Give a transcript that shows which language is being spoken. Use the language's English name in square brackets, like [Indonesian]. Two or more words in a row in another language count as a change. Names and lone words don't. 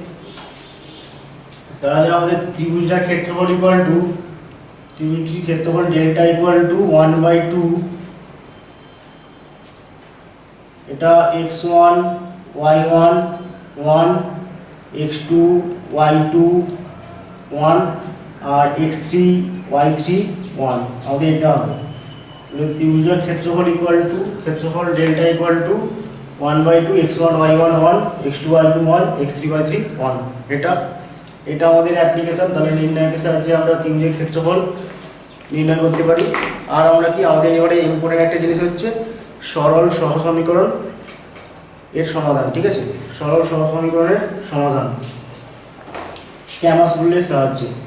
[Bangla] তাহলে আমাদের ত্রিভুজটার ক্ষেত্রফল ত্রিভুজটির ক্ষেত্রফল [English] delta equal to [Bangla] 1/2 এটা x1 y1 1, x2 y2 1 আর x3 y3 1 আমাদের এটা হবে। ত্রিভুজের ক্ষেত্রফল [English] delta equal to [Bangla] 1/2 x1 y1 1, x2 y2 1, x3 y3 1। এটা আমাদের অ্যাপ্লিকেশন। তাহলে নির্ণায়কের সাহায্যে আমরা ত্রিভুজের ক্ষেত্রফল নির্ণয় করতে পারি। আর আমরা কি আমাদের এবারে ইম্পর্টেন্ট একটা জিনিস হচ্ছে সরল সহসমীকরণ এর সমাধান। ঠিক আছে, সরল সহসমীকরণের সমাধান ক্যামাস রুলের সাহায্যে।